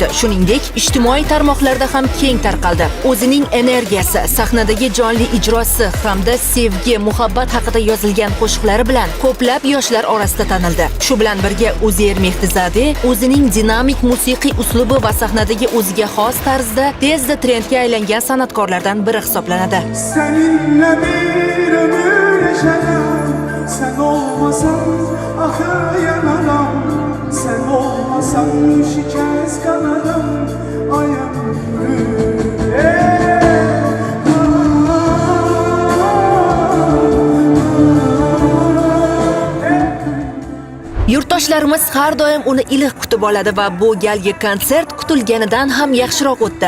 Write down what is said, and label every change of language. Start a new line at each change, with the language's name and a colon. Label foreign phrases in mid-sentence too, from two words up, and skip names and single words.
Uzbek: Shuningdek, ijtimoiy tarmoqlarda ham keng tarqaldi. O'zining energiyasi, sahnadagi jonli ijrosi hamda sevgi, muhabbat haqida yozilgan qo'shiqlari bilan ko'plab yoshlar orasida tanildi. Shu bilan birga Uzair Mehdizade o'zining dinamik musiqiy uslubi va sahnadagi o'ziga xos tarzda tezda trendga aylangan san'atkorlardan biri hisoblanadi.
Turkish: Seninle bir ömür yaşadım, sen olmasan ahı yanarım, sen olmasan şikayet kanarım,
Uzbek: Yurtdoshlarimiz har doim uni iliq kutib oladi va bu galgi konsert kutilganidan ham yaxshiroq o'tdi.